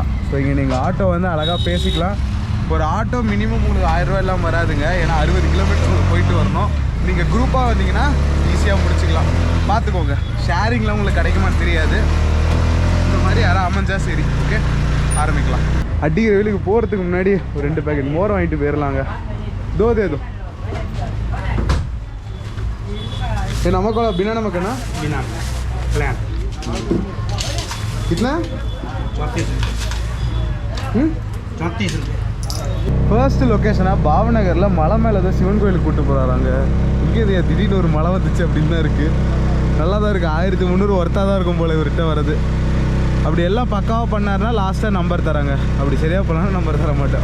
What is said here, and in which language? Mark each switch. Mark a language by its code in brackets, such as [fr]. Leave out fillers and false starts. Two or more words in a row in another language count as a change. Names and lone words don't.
[ta] ஸோ இங்கே நீங்கள் ஆட்டோ வந்து அழகாக பேசிக்கலாம். ஒரு ஆட்டோ மினிமம் உங்களுக்கு 1000 ரூபா எல்லாம் வராதுங்க. ஏன்னா 60 கிலோமீட்டர் போயிட்டு வரணும். நீங்கள் குரூப்பாக வந்தீங்கன்னா ஈஸியாக முடிச்சுக்கலாம். பார்த்துக்கோங்க, ஷேரிங்கில் உங்களுக்கு கிடைக்குமான்னு தெரியாது. இந்த மாதிரி யாராவது அமைஞ்சா சரி. ஓகே, ஆரம்பிக்கலாம். அடிக்கிற வேலைக்கு போகிறதுக்கு முன்னாடி ஒரு 2 பேக்கெட் மோர் வாங்கிட்டு போயிடலாங்க. [hi] दो दे दो। ये नमक वाला बिना नमक है ना? बिना प्लान। कितना? 34 रुपये। [en] first location [ta] பாவநகரில் மலை மேலே தான் சிவன் கோயிலுக்கு கூப்பிட்டு போகிறாங்க. இங்கே இது திடீர்னு ஒரு மலை வந்துச்சு அப்படின்னு தான் இருக்குது. நல்லா தான் இருக்குது. 1300 ஒர்த்தாக தான் இருக்கும் போல் இவர்கிட்ட வர்றது. அப்படி எல்லாம் பக்காவாக பண்ணாருன்னா லாஸ்ட்டாக நம்பர் தராங்க. அப்படி சரியாக பண்ணாலும் நம்பர் தர மாட்டேன்.